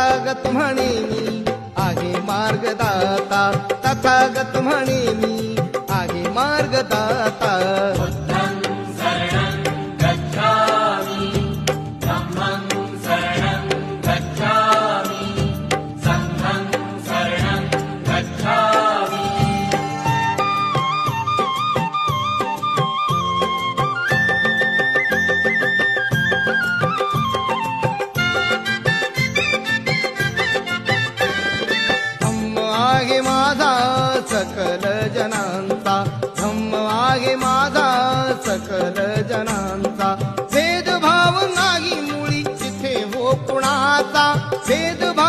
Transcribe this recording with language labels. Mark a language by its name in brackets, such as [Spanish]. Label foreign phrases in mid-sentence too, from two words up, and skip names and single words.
[Marathi] तथागत म्हणे मी आहे मार्गदाता, तथागत म्हणे मी आहे मार्गदाता. [Pali] बुद्धं शरणं गच्छामि, धम्मं शरणं गच्छामि, संघं शरणं गच्छामि. [Marathi] धम्म आहे माझा सकल जनांचा, धम्म आहे माझा सकल जनांचा. भेदभाव नाही मुळी तिथे हो कुणाचा, भेद